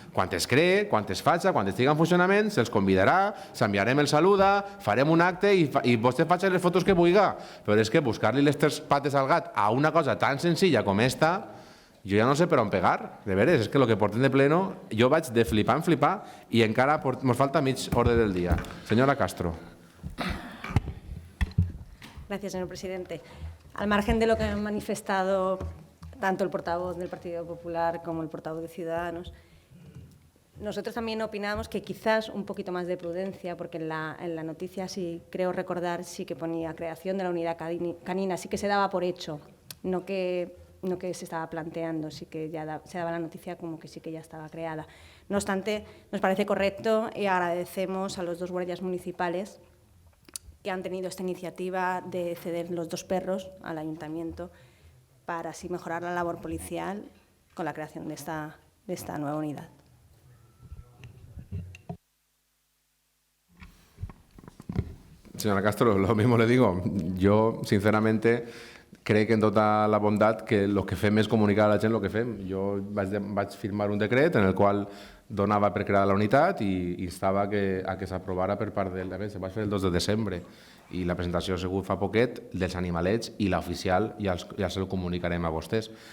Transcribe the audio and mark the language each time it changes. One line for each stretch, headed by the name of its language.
Catalan: Quan es cree, quan es faci, quan estigui en funcionament, se'ls convidarà, s'enviarem el saluda, farem un acte i vostè faci les fotos que vulgui. Però és que buscar-li les 3 pates al gat a una cosa tan senzilla com esta, jo ja no sé per on pegar, de veres, és que el que portem de pleno, jo vaig de flipar en flipar i encara ens falta mig ordre del dia.
Spanish: Senyora Castro. Gracias, señor presidente. Al margen de lo que han manifestado tanto el portavoz del Partido Popular como el portavoz de Ciudadanos, nosotros también opinamos que quizás un poquito más de prudencia, porque en la noticia, sí creo recordar, sí que ponía creación de la unidad canina, sí que se daba por hecho, no que no que se estaba planteando, sí que ya se daba la noticia como que sí que ya estaba creada. No obstante, nos parece correcto y agradecemos a los 2 guardias municipales que han tenido esta iniciativa de ceder los 2 perros al ayuntamiento para así mejorar la labor policial con la creación de esta nueva unidad. Señora Castro, lo mismo le digo.
Catalan: Jo, sinceramente, crec en tota la bondat que el que fem és comunicar a la gent el que fem. Jo vaig firmar un decret en el qual donava per crear la unitat i instava a que s'aprovara per part del... Se va fer el 2 de desembre i la presentació ha sigut fa poquet dels animalets i l'oficial ja se'l comunicarem a vostès.